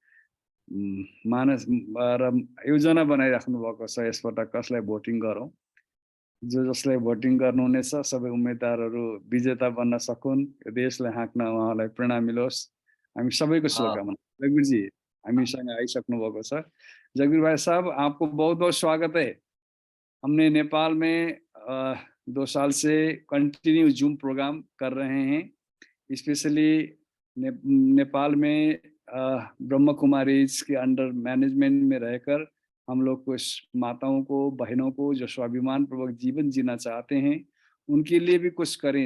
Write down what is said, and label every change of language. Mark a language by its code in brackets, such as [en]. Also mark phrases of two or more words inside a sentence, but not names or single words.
[ne] मानस र योजना बनाइराख्नु भएको छ, यसपटक कसलाई भोटिङ गरौँ। जसलाई भोटिङ गर्नुहुनेछ सबै उम्मेदवारहरू विजेता बन्न सकुन्, यो देशलाई हाँक्न उहाँलाई प्रेरणा मिलोस्, हामी सबैको शुभकामना। जगवीर जी हामीसँग आइसक्नु भएको छ। [hi] जगवीर भाई साहब, आपको बहुत बहुत स्वागत है। हमने नेपाल में 2 साल से [en] continue Zoom program [hi] कर रहे हैं। स्पेशली नेपाल में ब्रह्म कुमारीज के [en] under management [hi] में रहकर हम लोग कुछ माताओं को, बहनों को जो स्वाभिमान पूर्वक जीवन जीना चाहते हैं, उनके लिए भी कुछ करें।